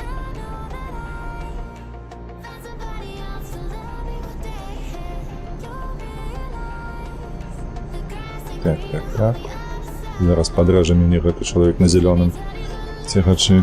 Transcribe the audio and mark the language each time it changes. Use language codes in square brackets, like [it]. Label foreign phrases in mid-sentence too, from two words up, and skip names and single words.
[en] I know that I found somebody else to love me one day. You'll realize the grass ain't [be] Так, [en] greener [be] так, [en] on [be] так. [en] the other side. [be] Зараз падрэжа мяне гэты чалавек на зялёным цягачы.